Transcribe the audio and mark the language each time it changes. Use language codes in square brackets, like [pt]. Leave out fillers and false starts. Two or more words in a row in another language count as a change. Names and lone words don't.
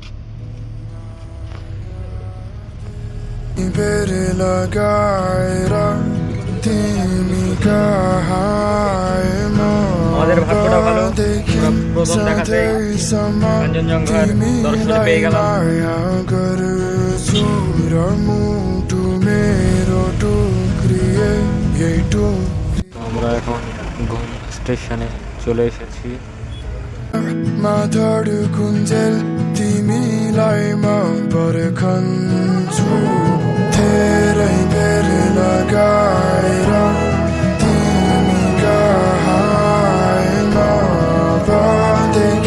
[bn] আমাদের ভাগ্যটা ভালো, প্রথম দেখাতে কাঞ্চনজঙ্ঘার দর্শন পেয়ে গেলাম। আমরা এখন ঘুম স্টেশনে চলে এসেছি। [ne] माधर कुञ्जल तिमीलाई म पर्खन्छु धेरै बेर लगाएर तिमी कहाँमा